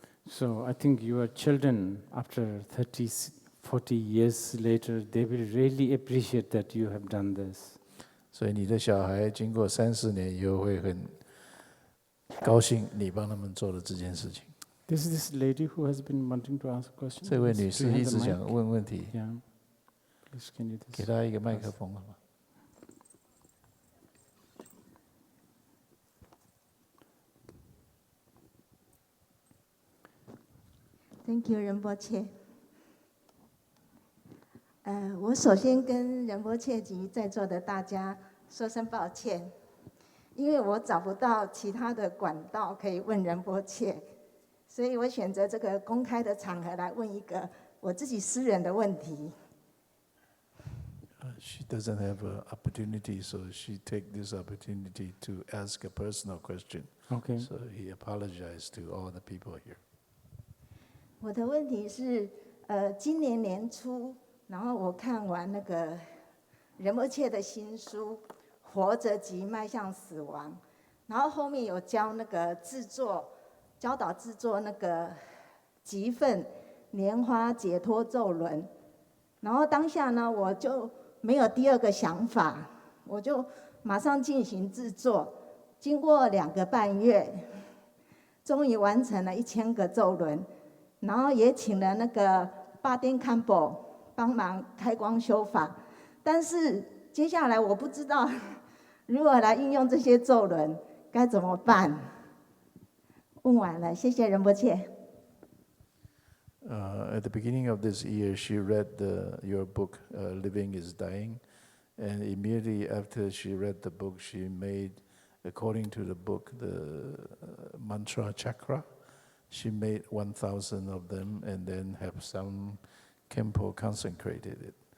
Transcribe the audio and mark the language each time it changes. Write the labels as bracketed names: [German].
[English] So I think your children, after 30, 40 years later, they will really appreciate that you have done this. [Chinese] 所以你的小孩经过3-4年以后，会很高兴你帮他们做了这件事情。 [English] This is this lady who has been wanting to ask a question. [Chinese] 这位女士一直想问问题。 [English] Yeah. Please, can you [Chinese] 给她一个麦克风好吗？ [English] Thank you， 仁波切。 [Chinese] 我首先跟仁波切及在座的大家说声抱歉，因为我找不到其他的管道可以问仁波切，所以我选择这个公开的场合来问一个我自己私人的问题。 [English] She doesn't have an opportunity, so she take this opportunity to ask a personal question. Okay. So he apologized to all the people here. [Chinese] 我的问题是，今年年初，然后我看完那个仁波切的新书《活着即迈向死亡》，然后后面有教那个教导制作那个极分莲花解脱咒轮，然后当下呢，我就没有第二个想法，我就马上进行制作，经过2个半月，终于完成了1000个咒轮。然后也请了那个巴丁堪博帮忙开光修法，但是接下来我不知道如何来运用这些咒轮，该怎么办？问完了，谢谢仁波切。 [English] At the beginning of this year, she read your book, Living is Dying, and immediately after she read the book, she made, according to the book, the mantra chakra. She made 1,000 of them and then have some Kempo consecrated it.